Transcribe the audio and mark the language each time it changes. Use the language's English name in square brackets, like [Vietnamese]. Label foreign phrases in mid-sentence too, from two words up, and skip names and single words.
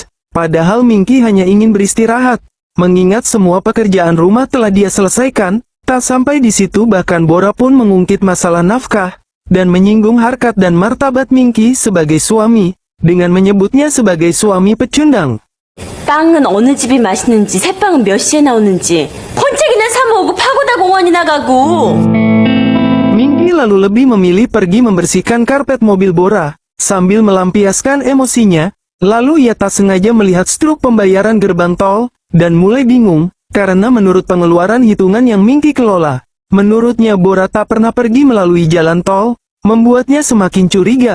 [Indonesian] Padahal Minky hanya ingin beristirahat, mengingat semua pekerjaan rumah telah dia selesaikan. Tak sampai di situ bahkan Bora pun mengungkit masalah nafkah. dan menyinggung harkat dan martabat Minky sebagai suami, dengan menyebutnya sebagai suami pecundang. [Korean] 빵은 어느 집이 맛있는지, 새빵은 몇 시에 나오는지, 번쩍이나 사 먹고 파고다 공원이나 가고. [Indonesian] Minky lalu lebih memilih pergi membersihkan karpet mobil Bora, sambil melampiaskan emosinya, lalu ia tak sengaja melihat struk pembayaran gerbang tol, dan mulai bingung, karena menurut pengeluaran hitungan yang Minky kelola, menurutnya Bora tak pernah pergi melalui jalan tol, membuatnya semakin curiga.